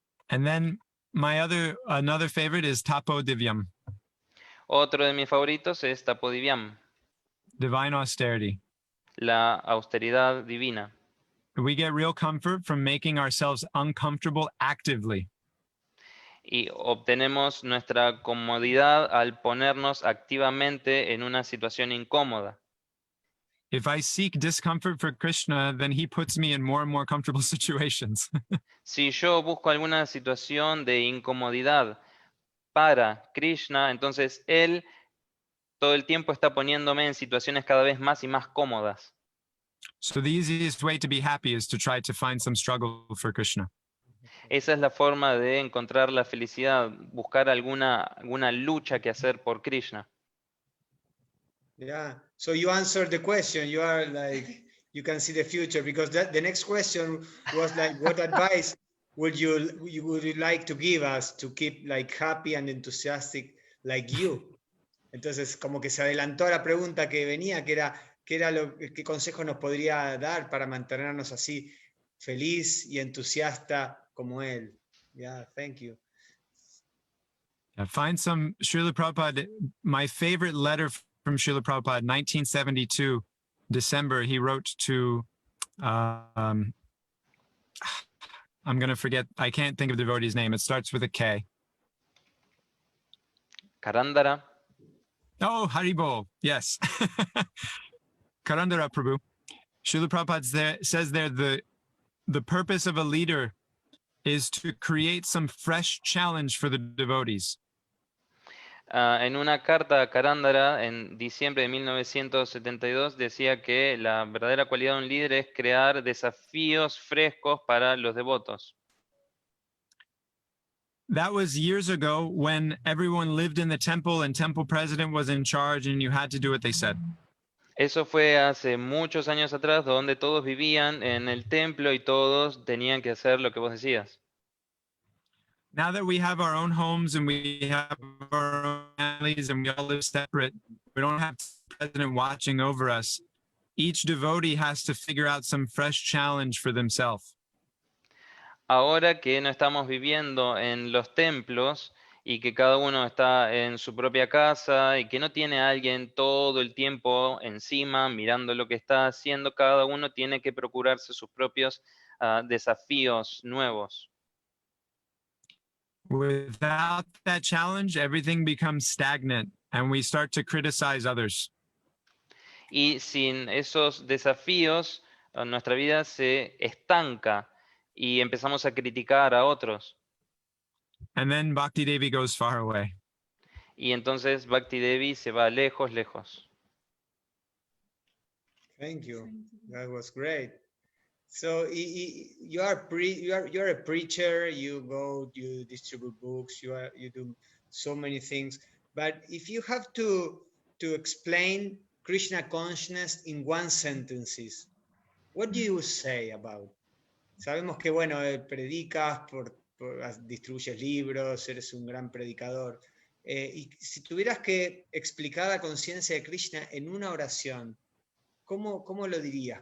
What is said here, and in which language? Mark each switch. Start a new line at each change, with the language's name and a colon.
English: And then another favorite is tapo divyam,
Spanish: Otro de mis favoritos es Tapodivyam,
English: divine austerity.
Spanish: la austeridad divina.
English: We get real comfort from making ourselves uncomfortable actively.
Spanish: Y obtenemos nuestra comodidad al ponernos activamente en una situación incómoda.
English: If I seek discomfort for Krishna, then he puts me in more and more comfortable situations.
Spanish: Si yo busco alguna situación de incomodidad para Krishna, entonces Él todo el tiempo está poniéndome en situaciones cada vez más y más cómodas.
English: So the easiest way to be happy is to try to find some struggle for Krishna.
Spanish: Esa es la forma de encontrar la felicidad, buscar alguna lucha que hacer por Krishna.
English: Yeah, so you answered the question. You are like, you can see the future, because the next question was like, what advice would you like to give us to keep like happy and enthusiastic like you?
Spanish: Entonces como que se adelantó a la pregunta que venía, que era qué consejo nos podría dar para mantenernos así feliz y entusiasta como él.
English: Yeah, thank you. Find some Srila Prabhupada. My favorite letter from Srila Prabhupada, 1972, December, he wrote to, I'm going to forget, I can't think of the devotee's name. It starts with a K. Karandara. Oh, Haribol, yes. Karandara Prabhu. Srila Prabhupada says there, the purpose of a leader is to create some fresh challenge for the devotees.
Spanish: En una carta a Carándara en diciembre de 1972 decía que la verdadera cualidad de un líder es crear desafíos frescos para los devotos.
English: That was years ago when everyone lived in the temple and temple president was in charge and you had to do what they said.
Spanish: Eso fue hace muchos años atrás, donde todos vivían en el templo y todos tenían que hacer lo que vos decías.
English: Now that we have our own homes and we have our own families and we all live separate, we don't have the president watching over us. Each devotee has to figure out some fresh challenge for themselves.
Spanish: Ahora que no estamos viviendo en los templos y que cada uno está en su propia casa y que no tiene a alguien todo el tiempo encima mirando lo que está haciendo, cada uno tiene que procurarse sus propios desafíos nuevos.
English: Without that challenge, everything becomes stagnant and we start to criticize others.
Spanish: Y sin esos desafíos, nuestra vida se estanca y empezamos a criticar a otros.
English: And then Bhakti Devi goes far away.
Spanish: Y entonces Bhakti Devi se va lejos, lejos.
English: Thank you. That was great. So you're a preacher. You distribute books. You do so many things. But if you have to explain Krishna consciousness in one sentence, what do you say about?
Spanish: Sabemos que bueno, predicas, distribuyes libros, eres un gran predicador. Y si tuvieras que explicar la conciencia de Krishna en una oración, ¿cómo lo dirías?